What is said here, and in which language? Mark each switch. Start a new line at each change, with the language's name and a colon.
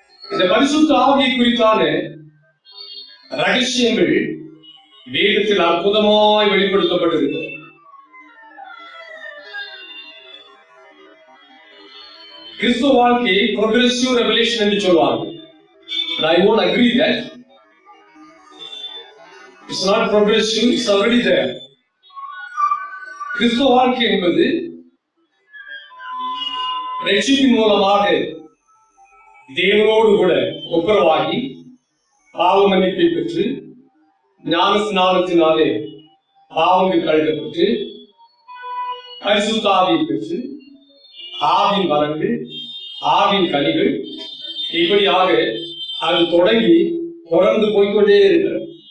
Tamil: இந்த பரிசுத்த ஆவியை குறித்தான ரகசியங்கள் வேதத்தில் அற்புதமாய் வெளிப்படுத்தப்பட்டிருக்கிறது. கிறிஸ்துவ வாழ்க்கையை progressive revelation என்று சொல்வார்கள்.
English: I won't agree that it's not progressive, it's already there.
Tamil: கிறிஸ்துவ வாழ்க்கை என்பது ரட்சிப்பின் மூலமாக தேவனோடு கூட ஒப்புரவாகி பாவ மன்னிப்பை பெற்று ஞான ஸ்நானத்தினாலே பாவங்கள் கழுகப்பட்டு பரிசுத்த ஆவியை பெற்று ஆவின் வரங்கள் ஆவின் கனிகள் இப்படியாக அது தொடங்கி தொடர்ந்து போய்கொண்டே இருக்கிறது.